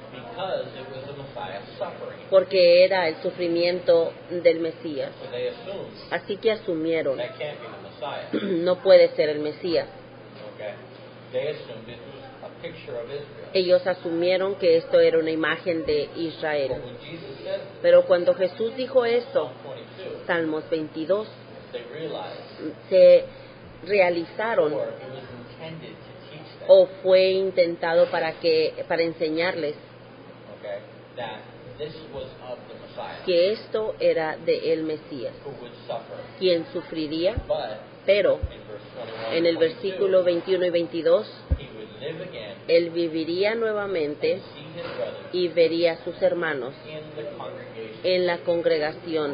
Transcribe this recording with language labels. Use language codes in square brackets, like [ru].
[en] Because it was the Messiah suffering. [es] porque era el sufrimiento del Mesías. [en] So they assumed [es] Así que asumieron, [en] that can't be the Messiah. [es] no puede ser el Mesías. [en] Okay? They assumed it was a picture of Israel. [es] Ellos asumieron que esto era una imagen de Israel. [en] But when Jesus said [es] Pero cuando Jesús dijo esto, [en] Psalm 22, [es] Salmos 22, [en] they realized [es] se realizaron [en] or it was intended to teach them, [es] o fue intentado para enseñarles [en] okay, that this was of the Messiah [es] que esto era de el Mesías, [en] who would suffer. [es] quien sufriría, [en] But [es] pero [en] in verse 21 [es] en el [en] and 22, [es] versículo 21 y 22, [en] he would live again [es] él viviría nuevamente [en] and see his brothers [es] y vería a sus hermanos [en] in the congregation. [es] en la congregación.